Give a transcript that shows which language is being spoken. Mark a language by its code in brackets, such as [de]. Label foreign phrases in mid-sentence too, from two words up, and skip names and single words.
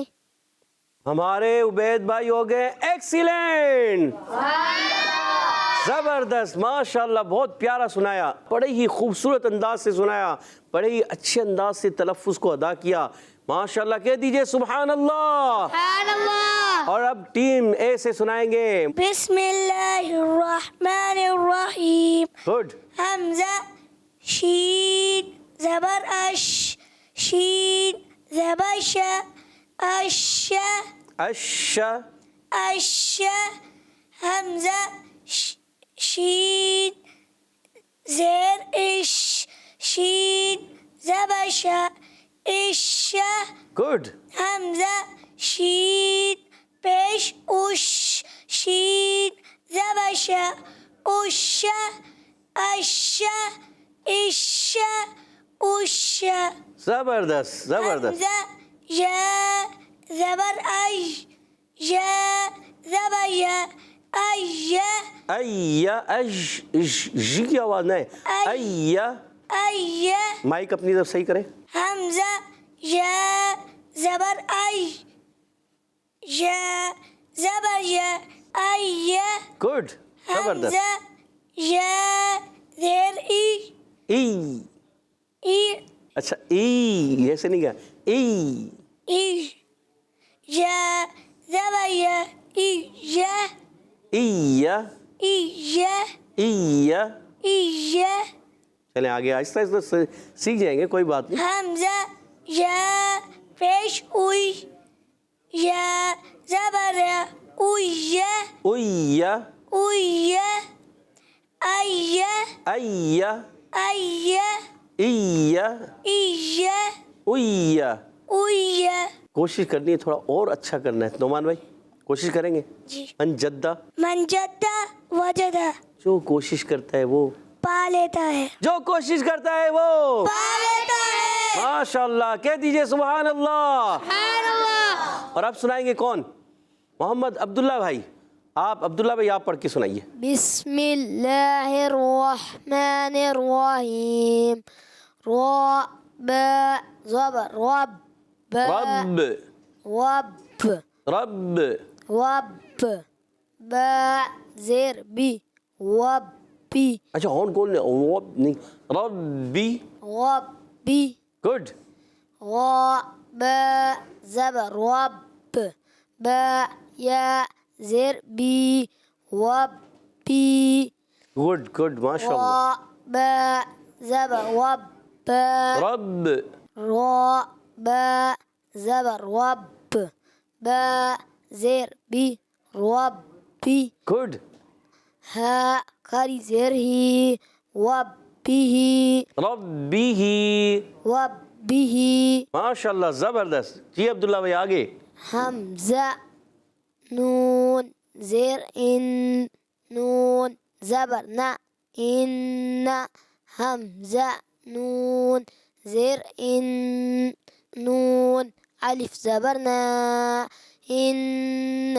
[ur] ہمارے عبید بھائی ہو گئے ایکسیلنٹ، زبردست، ماشاءاللہ، بہت پیارا سنایا، بڑے ہی خوبصورت انداز سے سنایا، بڑے ہی اچھے انداز سے تلفظ کو ادا کیا، ماشاءاللہ، کہہ دیجئے سبحان اللہ۔ سبحان اللہ۔ اور اب ٹیم اے سے سنائیں گے۔ [ar] بسم اللہ الرحمن الرحیم۔ [ur] گڈ، [ar] حمزہ شین زبر اش، شین زبر ش، اش اش، اش، حمزہ شین زیر اش، شین زبر ش، اش، [ur] گڈ، [ar] حمزہ شین پیش اش، شین زبر ش، اش، اش، اش، اش، [ur] زبردست، زبردست، [ar] حمزہ یا زبر ای، یا زبر یا، ای، ایا، اج، [ur] جی کی آواز نہیں، ایا، [ar] ای، [ur] مائک اپنی طرف صحیح کریں۔ [ar] حمزہ یا زبر ای، یا زبر یا، ای، [ur] گڈ، زبردست، [ar] حمزہ یا زیر ای، ای، ای، [ur] اچھا، ای ایسے نہیں گیا، [ar] ای، ای، یا زبر یا، ای، یا، ایا، ای، یا، ایا، ای، یا، [ur] چلیں آگے آہستہ آہستہ سیکھ جائیں گے، کوئی بات نہیں۔ [ar] حمزہ یا پیش اوئی، یا زبر یا، اوئی، اویا، اوئی، ای، ایا، ای، ایا، ای، اویا، اوئی۔ [ur] کوشش کرنی ہے تھوڑا اور اچھا کرنا ہے، نعمان بھائی کوشش کریں گے۔ جی۔ [ar] من جدہ، من جدہ وجدہ، [ur] جو کوشش کرتا ہے وہ، پا لیتا ہے، جو کوشش کرتا ہے وہ، پا لیتا ہے۔ ماشاءاللہ، کہہ دیجئے سبحان اللہ۔ سبحان اللہ۔ اور اب سنائیں گے کون؟ محمد عبداللہ بھائی، آپ عبداللہ بھائی آپ پڑھ کے سنائیے۔ [ar] بسم اللہ الرحمن الرحیم۔ را با زبر رب، رب، رب، رب، رب، با زیر بی ربی، [ur] اچھا ہون کون نہیں، ربی، [ar] ربی، [ur] گڈ، [ar] را با زبر رب، با یا زیر بی ربی، [ur] گڈ، گڈ، ماشاءاللہ، [ar] را با زبر رب، رب، را با زبر رب، با زیر بی ربی، [ur] گڈ، [ar] ہا کھڑی زیر ہی ربی، ربی، ربی، [ur] ماشاءاللہ، زبردست، جی عبداللہ بھائی آگے۔ [ar] حمزہ نون زیر ان، نون زبر نا ان، حمزہ نون زیر ان، نون الف زبر نا ان،